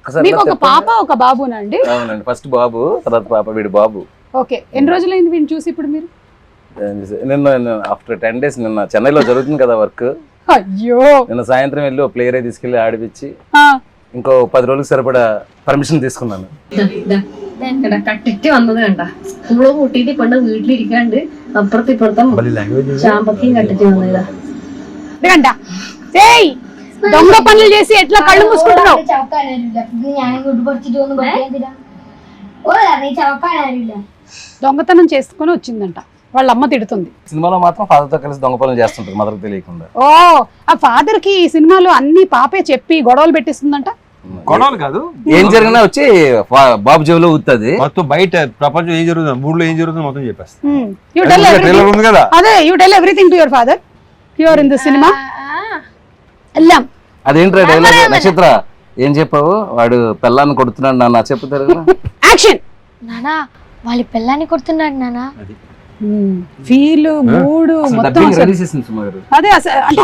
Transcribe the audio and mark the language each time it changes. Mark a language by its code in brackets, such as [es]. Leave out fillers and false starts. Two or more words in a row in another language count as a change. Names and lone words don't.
[te] మీకు ఒక పాప ఒక బాబునా అండి? అవునండి, ఫస్ట్ బాబు, తర్వాత పాప, వీడు బాబు. ఓకే, ఎన్ని రోజులైంది వీడిని చూసి ఇప్పుడు మీరు? నిన్న [en] after 10 days, [te] నిన్న చెన్నైలో జరుగుతుంది కదా వర్క్, అయ్యో నిన్న సాయంత్రం వెళ్ళి [en] play area [te] తీసుకెళ్ళి ఆడిపించి ఆ, ఇంకോ 10 రోజులకు సరిపడా పర్మిషన్ తీసుకున్నాను. [ml] ഇവിടെ കട്ടിട്ട് വന്നത് കണ്ട സ്കൂള് കൂട്ടിട്ട് കൊണ്ട് വീട്ടിലിരിക്കാണ്ട് അപ്പുറത്ത് ഇപ്പുറത്തെ ചാമ്പക്കയും കട്ടിട്ട് വന്നതാ. [te] ఇదిగంట. ఏయ్, దొంగ పనులు చేసి ఎట్లా కళ్ళు మూసుకుంటున్నావు? [ml] ഞാൻ ഇങ്ങോട്ട് പഠിച്ചിട്ട് ഒന്നും പഠിക്കാൻ ഓ ചവക്കാൻ ആരുമില്ല. [te] దొంగతనం చేసుకుని వచ్చిందంట, వాళ్ళ అమ్మ తిడుతుంది. సినిమాలో మాత్రం ఫాదర్ తో కలిసి దొంగ పనులు చేస్తుంటారు మదర్ తెలియకుండా. ఓ, ఆ ఫాదర్ కి ఈ సినిమాలో అన్ని పాపే చెప్పి గొడవలు పెట్టిస్తుందంట. గొడవలు కాదు, ఏం జరిగినా వచ్చి బాబు చెవిలో ఊతుంది. మొత్తం బయట ప్రపంచం ఏం జరుగుతుంది, ఊళ్ళో ఏం జరుగుతుంది మొత్తం చెప్పేస్తా. [en] You tell everything. [te] ట్రైలర్ ఉంది కదా, అదే, [en] you tell everything to your father. You are in the cinema. ఎల్లాం. [te] అదేంట్రా డైలాగ్ నక్షత్ర ఏం చెప్పావు? వాడు పెళ్ళాన్ని కొడుతున్నాడు నాన్న చెప్తారు కదా. యాక్షన్. నానా వాళ్ళ పిల్లాన్ని కొడుతున్నాడు నానా. ఫీల్ మూడ్ మొత్తం డబ్బింగ్ అసలు. రెడీ చేసింది సుమ గారు. అదే అంటే